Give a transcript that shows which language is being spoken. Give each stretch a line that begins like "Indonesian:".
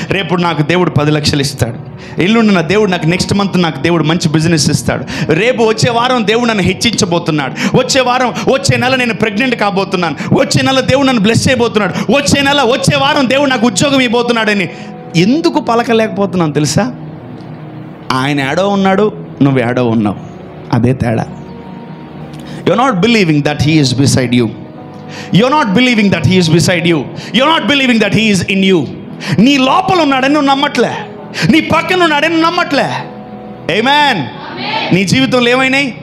Telugu: రేపు నాకు దేవుడు 10 లక్షలు ఇస్తాడు, ఎల్లుండి నా దేవుడు నాకు నెక్స్ట్ మంత్ నాకు దేవుడు మంచి బిజినెస్ ఇస్తాడు, రేపు వచ్చే వారం దేవుడు నన్ను హెచ్చించబోతున్నాడు, వచ్చే నెల నేను ప్రెగ్నెంట్ కాబోతున్నాను, వచ్చే నెల దేవుడు నన్ను బ్లెస్ చేయబోతున్నాడు, వచ్చే వారం దేవుడు నాకు ఉద్యోగం ఇవ్వబోతున్నాడని ఎందుకు పలకలేకపోతున్నాను తెలుసా? ఆయన ఏడో ఉన్నాడు, నువ్వు ఏడో ఉన్నావు, అదే తేడా.
English: You are not believing that he is beside you. You're not believing that he is beside you. You're not believing that he is in you.
Telugu: నీ లోపల ఉన్నాడని నువ్వు నమ్మట్లే, నీ పక్కన ఉన్నాడని నువ్వు నమ్మట్లే. ఆమేన్. నీ జీవితంలో ఏమైనాయి?